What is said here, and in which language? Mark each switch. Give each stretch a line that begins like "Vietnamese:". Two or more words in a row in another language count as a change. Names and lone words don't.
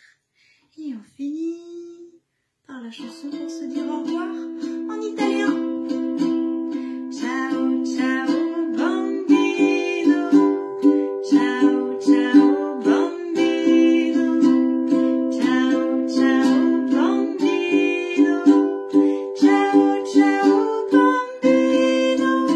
French: Et on finit par la chanson pour se dire au revoir en italien.
Italian: Ciao, ciao, bambino. Ciao, ciao, bambino. Ciao, ciao, bambino. Ciao, ciao, bambino.